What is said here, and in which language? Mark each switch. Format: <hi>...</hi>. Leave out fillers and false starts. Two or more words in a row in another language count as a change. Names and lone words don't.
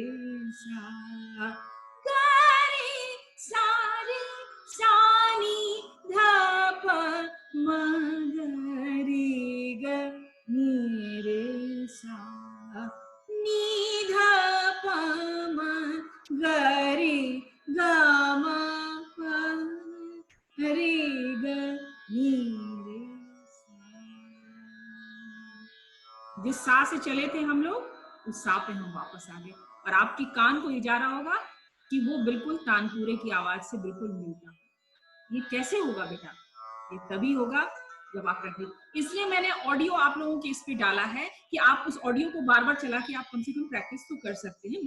<hi>सा, ग रे सा नी धा प म ग रे ग नी रे सा, नी धा प म ग रे ग म प रे ग नी रे सा। जिस सा से चले थे हम लोग, उस सा पे हम वापस आ गए, और आपकी कान को ये जा रहा होगा कि वो बिल्कुल तानपुरे की आवाज से बिल्कुल मिलता। ये कैसे होगा बेटा? ये तभी होगा जब आप प्रैक्टिस, इसलिए मैंने ऑडियो आप लोगों के इस पे डाला है कि आप उस ऑडियो को बार बार चला के आप कम से कम प्रैक्टिस तो कर सकते हैं।</hi>